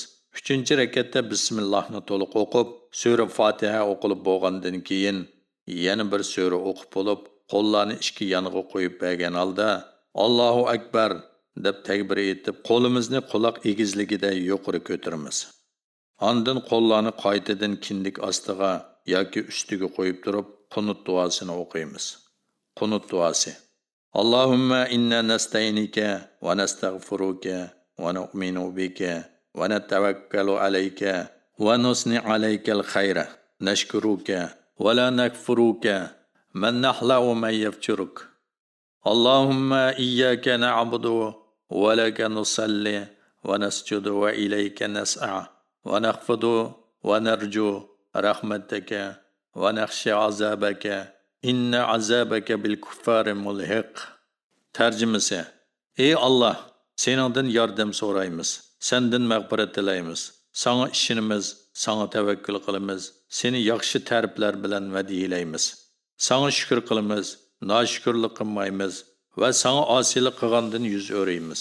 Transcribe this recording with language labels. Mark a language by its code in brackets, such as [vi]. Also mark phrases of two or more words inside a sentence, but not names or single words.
[uz] 3-rakatda bismillahni to'liq o'qib, sura Fatiha o'qilib bo'lgandan keyin yana bir sura o'qib bo'lib, qo'llarni ikki yoniga qo'yib bergan holda [ar] الله أكبر [uz] deb takbir etib, qo'limizni quloq egizligida yuqori ko'taramiz. Ondan qo'llarni qaytadan kindik ostiga yoki ustiga qo'yib turib, qunut duosini o'qiymiz. Qunut duosi. [ar] اللهم إنا نستعينك ونستغفرك ونؤمن بك ونتوكل عليك ونثني عليك الخير نشكرك ولا نكفرك من نخلع من يفجرك. اللهم إياك نعبد ولك نصلي ونسجد وإليك نسعى ونحفد ونرجو رحمتك ونخشى عذابك إن عذابك بالكفار ملحق. [uz] Tarjimasi: Ey Allah, seningdan yordam so'raymiz, sendan mag'firat tilaymiz, sana ishonamiz, sana tavakkul qilamiz, seni yaxshi ta'riflar bilan madhilaymiz. Sana shukr qilamiz, noshukrlik qilmaymiz va sana osiylik qilgandan yuz o'raymiz.